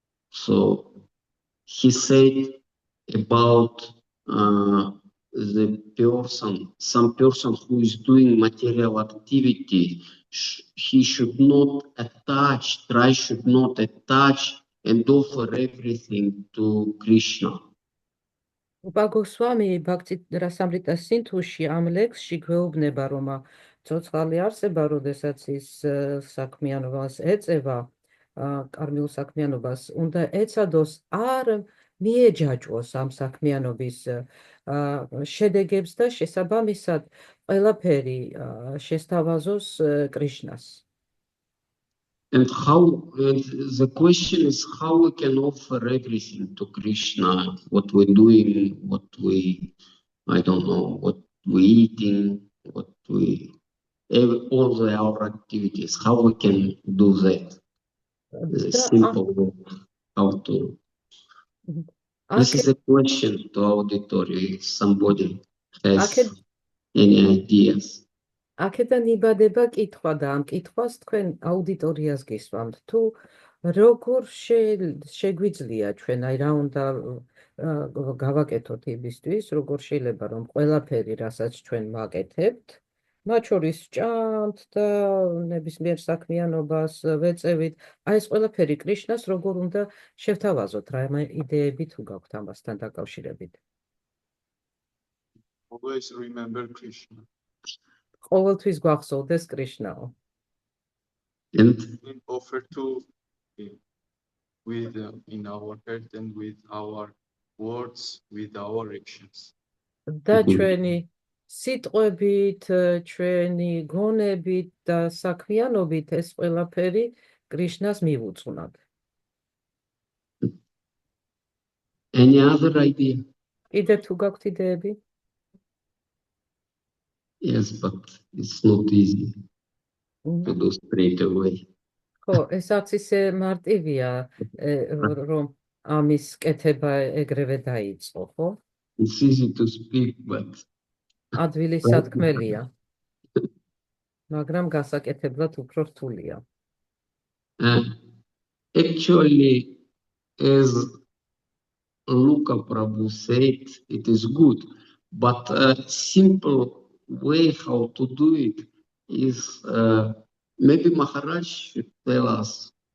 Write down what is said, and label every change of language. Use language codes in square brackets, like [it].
[en] So he said about the person, some person who is doing material activity, he should not attach, should not attach and offer everything to Krishna. [ka] Rupa Goswami Bhakti Rasamrita Sindhuში ამ ლექსში გვეუბნება, რომ ცოცხალი არსება, როდესაც ის საქმიანობას ეწევა, კარმიულ საქმიანობას, უნდა ეცადოს არ მიეჯაჭვოს ამ საქმიანობის შედეგებს და შესაბამისად ყველაფერი შესთავაზოს კრიშნას. [en] And the question is how we can offer everything to Krishna, what we're doing, what we, I don't know, what we eating, what we, all our activities, how we can do that. The simple way, how to. This is a question to auditory if somebody has any ideas. [ka] აქედან იბადება კითხვა და ამ კითხვას თქვენ აუდიტორიას გისვამთ. თუ როგორ შეგვიძლია ჩვენ აი რა უნდა გავაკეთოთ იმისთვის, როგორ შეიძლება რომ ყველაფერი, რასაც ჩვენ ვაკეთებთ, მათ შორის ჭამთ და ნებისმიერ საქმიანობას ვეწევით, აი ეს ყველაფერი კრიშნას როგორ უნდა შევთავაზოთ, რა იდეები თუ გაქვთ ამასთან დაკავშირებით? [en] Always remember Krishna. [ka] ყოველთვის გვახსოვდეს კრიშნაო. [en] And We offer to him with in our heart and with our words, with our actions. [ka] და ჩვენი სიტყვებით, ჩვენი გონებით და საქმიანობით ეს ყველაფერი კრიშნას მივუძღვნათ. [en] any other idea? [ka] კიდევ თუ გაქვთ იდეები? [en] Yes, but it's not easy to do straight away. [ka] ხო, ეს არც ისე მარტივია, რომ ამის კეთება ეგრევე დაიწყო, ხო? [en] It's easy to speak, but [ka] ადვილი სათქმელია. მაგრამ გასაკეთებლად უფრო რთულია. [en] actually, as Luca Prabhu said, it is good, but a simple way how to do it is maybe Maharaj should tell us.